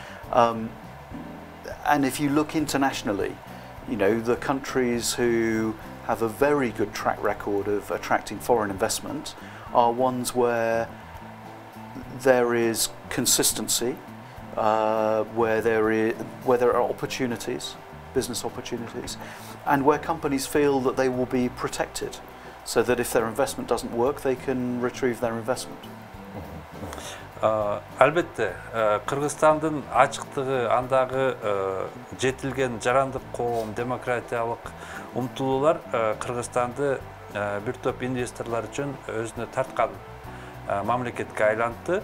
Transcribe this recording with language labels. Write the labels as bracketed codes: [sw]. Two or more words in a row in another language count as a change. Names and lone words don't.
[en] And if you look internationally, you know, the countries who have a very good track record of attracting foreign investment are ones where there is consistency, where there are opportunities, business opportunities, and where companies feel that they will be protected, so that if their investment doesn't work, they can retrieve their investment. [ky] Албетте, Кыргызстандын ачыктыгы, андагы жетилген жарандык коом, демократиялык умтулуулар Кыргызстанды бир топ инвесторлор үчүн өзүнө тарткан мамлекетке айлантты.